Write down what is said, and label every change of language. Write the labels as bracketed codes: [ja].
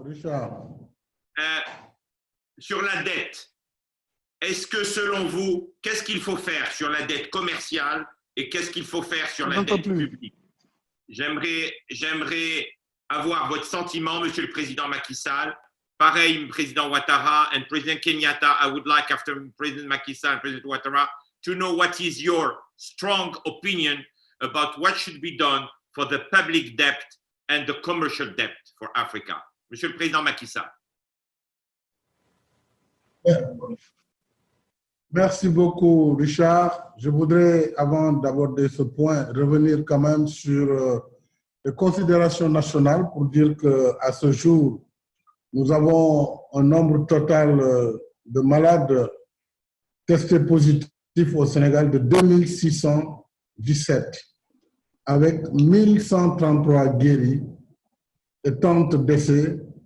[fr] Richard. Sur la dette, est-ce que selon vous, qu'est-ce qu'il faut faire sur la dette commerciale et qu'est-ce qu'il faut faire sur la dette publique? J'aimerais avoir votre sentiment, Monsieur le Président Macky Sall. Pareil, [en] Président Ouattara and President Kenyatta, I would like, after President Macky Sall and President Ouattara, to know what is your strong opinion about what should be done for the public debt and the commercial debt for Africa. [fr] Monsieur le Président Macky Sall. Merci beaucoup, Richard. Je voudrais, avant d'aborder ce point, revenir quand même sur les considérations nationales pour dire qu'à ce jour, nous avons un nombre total de malades testés positifs au Sénégal de 2617, avec 1133 guéris et 30 décès.